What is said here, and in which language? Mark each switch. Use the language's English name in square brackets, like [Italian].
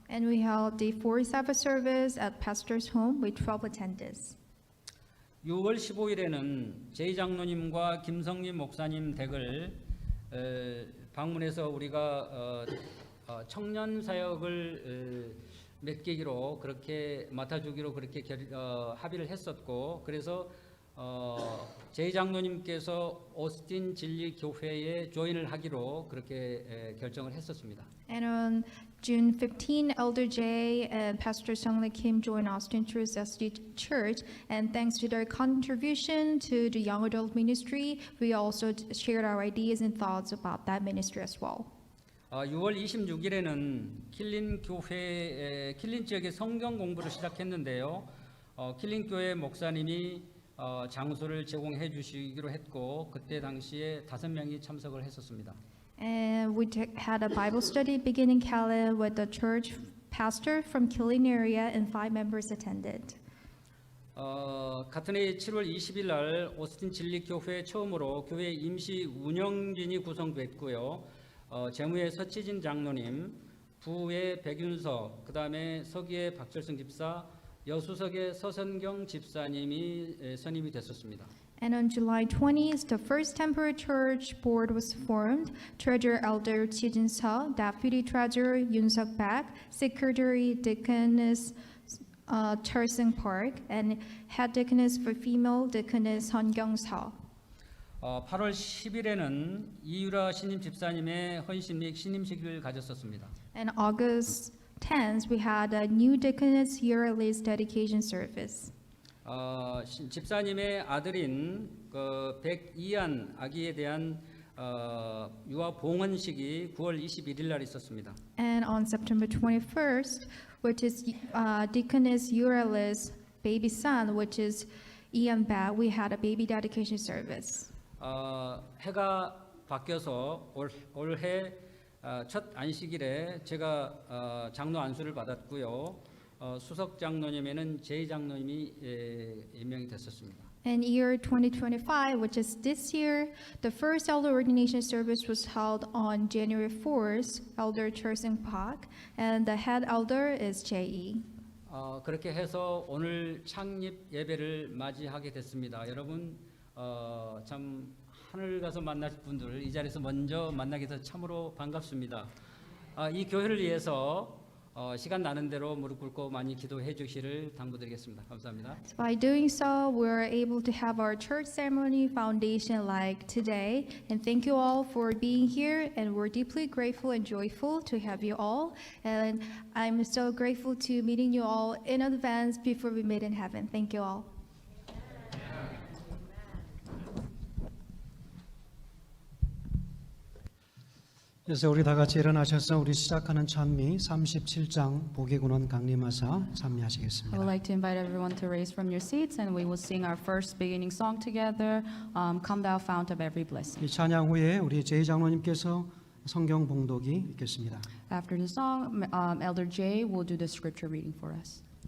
[English] And we held the fourth Sabbath service at pastor's home with 12 attendants. [Korean] 6월 15일에는 제2장로님과 김성림 목사님 댁을 방문해서 우리가 청년 사역을 맡기기로 그렇게 맡아주기로 그렇게 합의를 했었고, 그래서 제2장로님께서 오스틴 진리 교회에 조인을 하기로 그렇게 결정을 했었습니다. [English] And on June 15, Elder Jay and Pastor Sung-Lee Kim joined Austin Truth SD Church, and thanks to their contribution to the young adult ministry, we also shared our ideas and thoughts about that ministry as well. [Korean] 6월 26일에는 킬린 지역의 성경 공부를 시작했는데요. 킬린 교회 목사님이 장소를 제공해 주시기로 했고, 그때 당시에 5명이 참석을 했었습니다. [English] And we had a Bible study beginning Calais with the church pastor from Killeen area, and 5 members attended. [Korean] 같은 해 7월 20일 날 오스틴 진리 교회 처음으로 교회 임시 운영진이 구성됐고요. 재무의 서치진 장로님, 부의 백윤석, 그다음에 서기의 박철승 집사, 여수석의 서선경 집사님이 선임이 됐었습니다. [English] And on July 20th, the first temporary church board was formed. Treasurer Elder Chi Jin-seo, Deputy Treasurer Yoon Suk-bak, Secretary Deaconess Cheol-seung Park, and Head Deaconess for Female Deaconess Hun Kyung-seo. [Korean] 8월 10일에는 이유라 신임 집사님의 헌신 및 신임식을 가졌었습니다. [English] And August 10th, we had a new deaconess yearly dedication service. [Korean] 집사님의 아들인 백이안 아기에 대한 유아 봉헌식이 9월 21일 날 있었습니다. [English] And on September 21st, which is Deaconess Euralis' baby son, which is Ian Back, we had a baby dedication service. [Korean] 해가 바뀌어서 올해 첫 안식일에 제가 장로 안수를 받았고요. 수석 장로님에는 제2장로님이 임명이 됐었습니다. [English] In year 2025, which is this year, the first elder ordination service was held on January 4th, Elder Cheol-seung Park, and the head elder is J.E. [Korean] 그렇게 해서 오늘 창립 예배를 맞이하게 됐습니다. 여러분 참 하늘 가서 만날 분들 이 자리에서 먼저 만나게 돼서 참으로 반갑습니다. 이 교회를 위해서 시간 나는 대로 무릎 꿇고 많이 기도해 주시기를 당부드리겠습니다. 감사합니다. [English] So by doing so, we're able to have our church ceremony foundation like today. And thank you all for being here. And we're deeply grateful and joyful to have you all. And I'm so grateful to meeting you all in advance before we meet in heaven. Thank you all. [Korean] 그래서 우리 다 같이 일어나셔서 우리 시작하는 찬미 37장 보기군원 강림하사 [English] I would [Korean] 찬미하시겠습니다. [English] like to invite everyone to raise from your seats, and we will sing our first beginning song together, Come Thou Fount of Every Blessing. [Korean] 이 찬양 후에 우리 제2장로님께서 성경 봉독이 있겠습니다. [English] After the song, Elder Jay will do the scripture reading for us.